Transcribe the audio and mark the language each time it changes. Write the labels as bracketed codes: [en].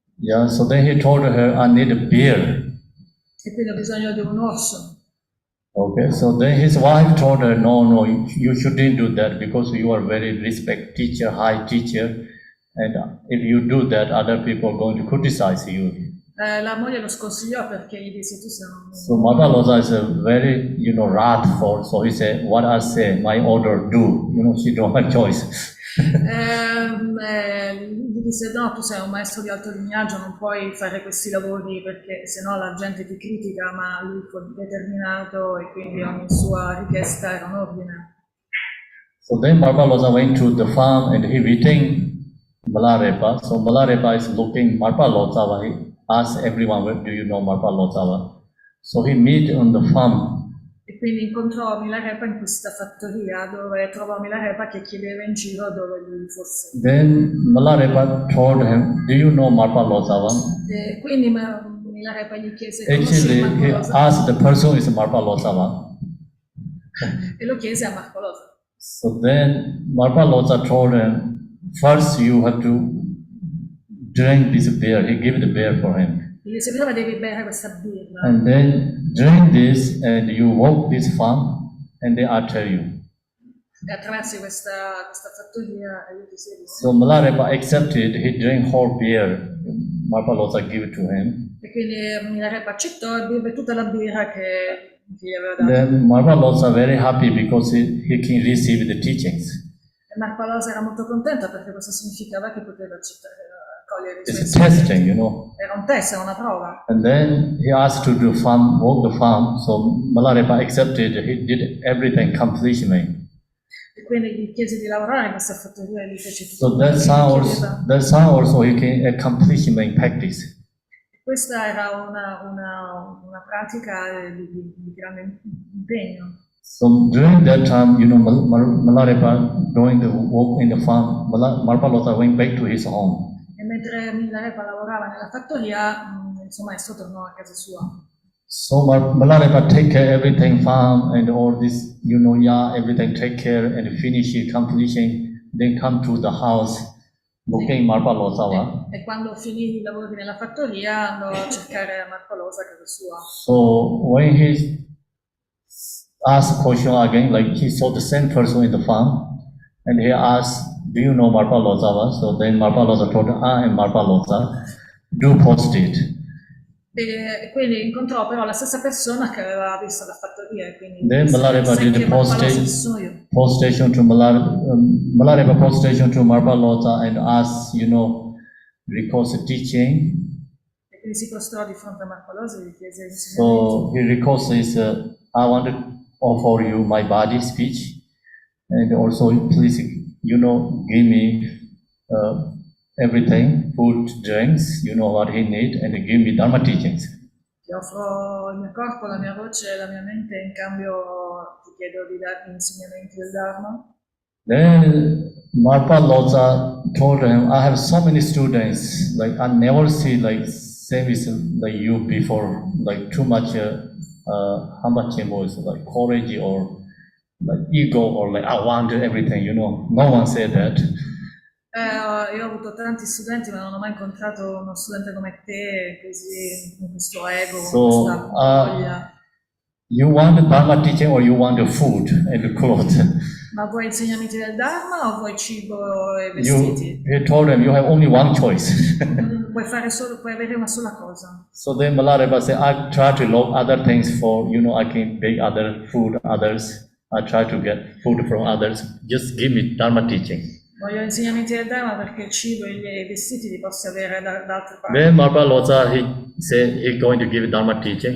[en] Yeah, so then he told her, I need a bear. [it] E quindi ho bisogno di un orso. [en] Okay, so then his wife told her, no, you shouldn't do that because you are very respect teacher, high teacher, and if you do that, other people are going to criticize you. [it] La moglie lo sconsigliò perché gli disse tu sei un... [en] So Mata Loza is a very, wrathful, so he said, what I say, my order do, she don't have choice. [it] Gli disse no, tu sei un maestro di alto lignaggio, non puoi fare questi lavori perché sennò la gente ti critica, ma lui fu determinato e quindi ogni sua richiesta era un ordine. [en] So then Mata Loza went to the farm and he meeting Malarepa. So Malarepa is looking Mata Loza, he asked everyone, where do you know Mata Loza? So he meet on the farm. [it] E quindi incontrò Milarepa in questa fattoria dove trovò Milarepa che chiedeva in giro dove lui fosse. [en] Then Malarepa told him, do you know Marpa Lozavan? [it] E quindi Milarepa gli chiese [en] Actually, [it] conosci [en] he [it] Marco Loza? [en] asked the person is Marpa Lozavan. [it] E lo chiese a Marco Loza. [en] So then Marpa Loza told him, first you have to drink this beer. He gave the beer for him. [it] Gli disse prima devi bere questa birra. [en] And then drink this and you walk this farm and then I'll tell you. [it] E attraversi questa fattoria e io ti seguo. [en] So Malarepa accepted, he drank whole beer. Marpa Loza gave it to him. [it] E quindi Milarepa accettò e beve tutta la birra che gli aveva dato. [en] Then Marpa Loza very happy because he can receive the teachings. [it] E Marco Loza era molto contento perché questo significava che poteva accettare, cogliere i suoi [en] It's a testing, [it] Era un test, era una prova. [en] And then he asked to do farm, work the farm. So Malarepa accepted. He did everything completely. [it] E quindi gli chiese di lavorare in questa fattoria e gli fece tutto. [en] So that sound also he can accomplishment in practice. [it] Questa era una pratica di grande impegno. [en] So during that time, Malarepa doing the work in the farm, Marpa Loza went back to his home. [it] E mentre Milarepa lavorava nella fattoria, il suo maestro tornò a casa sua. [en] So Malarepa take care everything farm and all this, everything take care and finish it, completion, then come to the house looking Marpa Loza. [it] E quando finì i lavori nella fattoria andò a cercare Marco Loza a casa sua. [en] So when he asked question again, like he saw the same person in the farm, and he asked, do you know Marpa Loza? So then Marpa Loza told him, I am Marpa Loza, do post it. [it] E quindi incontrò però la stessa persona che aveva visto la fattoria. Quindi [en] Then Malarepa did the postation to Malarepa postation to Marpa Loza and asked, request a teaching. [it] E quindi si prostrò di fronte a Marco Loza e gli chiese [en] So he requests, I want to offer you my body speech, and also please, give me everything, food, drinks, what he need, and give me Dharma teachings. [it] Ti offro il mio corpo, la mia voce e la mia mente, in cambio ti chiedo di darmi insegnamenti del Dharma. [en] Then Marpa Loza told him, I have so many students, like I never see like same is like you before, like too much hambachimbo is like courage or like ego or like I want everything, no one said that. [it] Io ho avuto tanti studenti, ma non ho mai incontrato uno studente come te, così con questo ego, con questa voglia. [en] You want the Dharma teaching or you want the food and the clothes? [it] Ma vuoi insegnamenti del Dharma o vuoi cibo e vestiti? [en] He told him, you have only one choice. [it] Puoi avere una sola cosa. [en] So then Malarepa said, I try to look other things for, I can bake other food, others. I try to get food from others. Just give me Dharma teaching. [it] Voglio insegnamenti del Dharma perché il cibo e i vestiti li posso avere da altre parti. [en] Then Marpa Loza, he said he's going to give Dharma teaching.